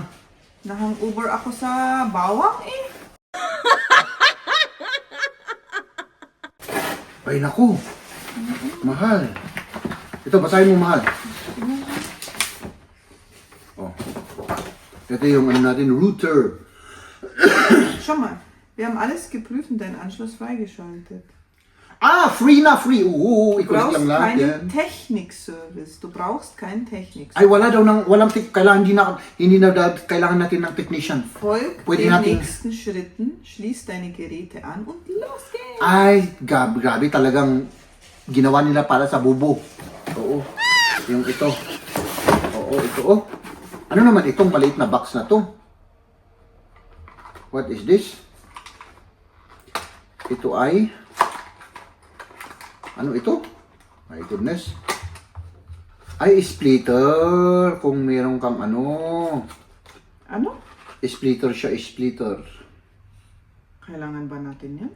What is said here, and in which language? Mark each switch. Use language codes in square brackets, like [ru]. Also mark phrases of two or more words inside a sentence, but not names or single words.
[tl] Nahang-uber ako sa bawang eh. Ay, naku. Mahal. Ito, basahin mo, mahal. Oh. Ito yung ano natin, router. [de] Schau mal, wir haben alles geprüft und deinen Anschluss freigeschaltet. [tl] Free na, free. [de] Du [tl] Ikaw [de] brauchst [tl] lang lahat yan. [de] keinen Technikservice. Du brauchst keinen Technikservice. [tl] Ay, wala daw kailangan, hindi na kailangan natin ng technician. [de] Folg [tl] Pwede [de] den [tl] natin- [de] nächsten Schritten, schließ deine Geräte an und los geht's. [tl] Ay, grabe talagang ginawa nila para sa bubo. Oo. Yung ito. Oo, ito. Oh. Ano naman itong maliit na box na to? [en] What is this? [tl] Ito ay... Ano ito? [en] My goodness. [tl] Ay, splitter. Kung meron kang ano. Ano? Splitter siya, splitter. Kailangan ba natin yan?